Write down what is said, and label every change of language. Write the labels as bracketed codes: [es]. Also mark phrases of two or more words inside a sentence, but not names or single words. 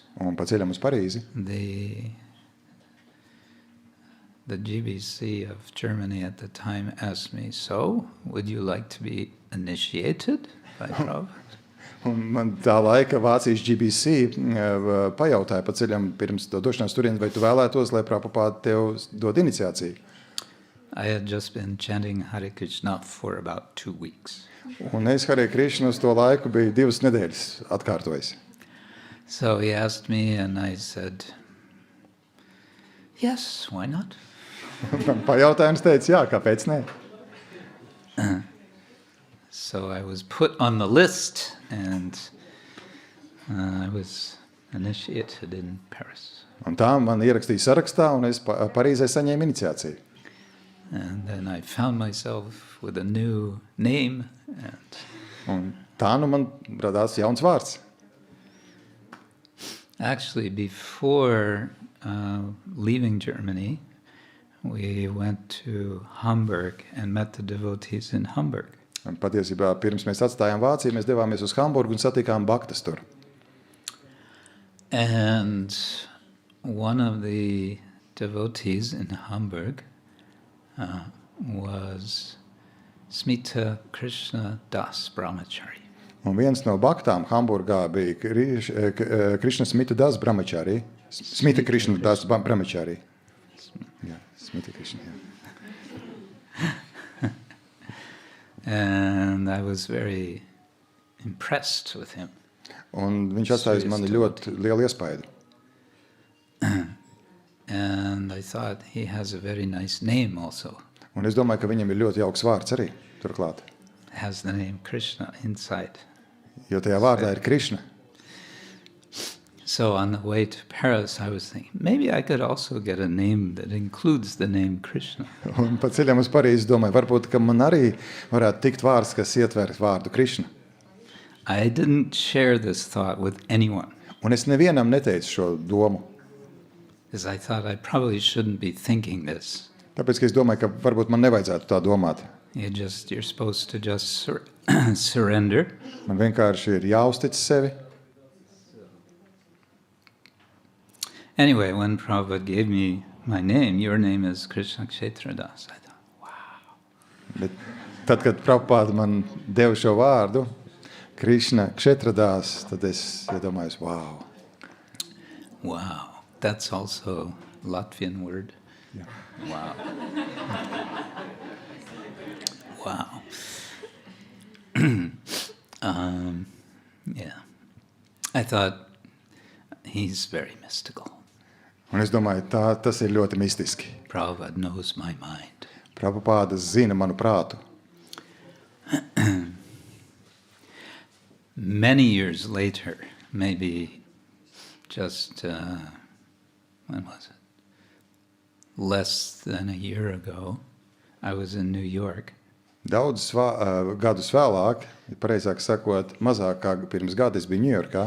[lv] Un pa ceļam uz Parīzi, [en] the GBC of Germany at the time asked me, so, would you like to be initiated by Prabhupada? [lv] un man tā laika Vācijas GBC pajautāja pa ceļam pirms došanās turien, vai tu vēlētos, lai Prabhupāda tev dod iniciāciju. [en] I had just been chanting Hare Krishna for about 2 weeks. [lv] Un es Hare Krishna uz to laiku biju 2 nedēļas atkārtojis. [en] So he asked me and I said, yes, why not? [lv] Man pajautāja un es teicu, jā, kāpēc ne? [en] So I was put on the list and I was initiated in Paris. [lv] Un tā man ierakstīja sarakstā un es Parīzē saņēmu iniciāciju. [en] And then I found myself with a new name. [lv] Un tā man radās jauns vārds. [en] Actually, before leaving Germany, we went to Hamburg and met the devotees in Hamburg. [lv] Un patiesībā pirms mēs atstājām Vāciju, mēs devāmies uz Hamburgu un satikām bhaktas tur. [en] And one of the devotees in Hamburg was HH Krishna Brahmachari. [lv] Un viens no bhaktām Hamburgā bija Krishna Smita Das Brahmachari. Smita Krishna Das Brahmachari. Jā, Smita Krishna, jā. [en] And I was very impressed with him. [lv] Un viņš atstāja uz mani ļoti lielu iespaidu. [en] And I thought he has a very nice name also. [lv] Un es domāju, ka viņam ir ļoti jauks vārds arī turklāt. [en] Has the name Krishna inside. [lv] Jo tajā vārdā ir Krishna. [en] So on the way to Paris, I was thinking, maybe I could also get a name that includes the name Krishna. [lv] Un pa ceļam uz Parīzi domāju, varbūt, ka man arī varētu tikt vārds, kas ietver vārdu Krišna. [en] I didn't share this thought with anyone. [lv] Un es nevienam neteicu šo domu. [en] Because I thought I probably shouldn't be thinking this. [lv] Tāpēc, ka es domāju, ka varbūt man nevajadzētu tā domāt. [en] You're supposed to just surrender. [lv] Man vienkārši ir jāuztic sevi. [en] Anyway, when Prabhupada gave me my name, your name is Krishna Kshetra Das, I thought, wow. [lv] Bet tad, kad Prabhupada man deva šo vārdu, Krishna Kshetra Das, tad es iedomājos, wow. [en] Wow, that's also Latvian word. Yeah. Wow. Wow. Yeah. I thought he's very mystical. [lv] Un es domāju, tas ir ļoti mistiski. [en] Prabhupada knows my mind. [lv] Prabhupada zina manu prātu. [en] Many years later, maybe just, when was it? Less than a year ago, I was in New York. [lv] Daudz gadus vēlāk, pareizāk sakot, mazāk kā pirms gada es biju Ņujorkā.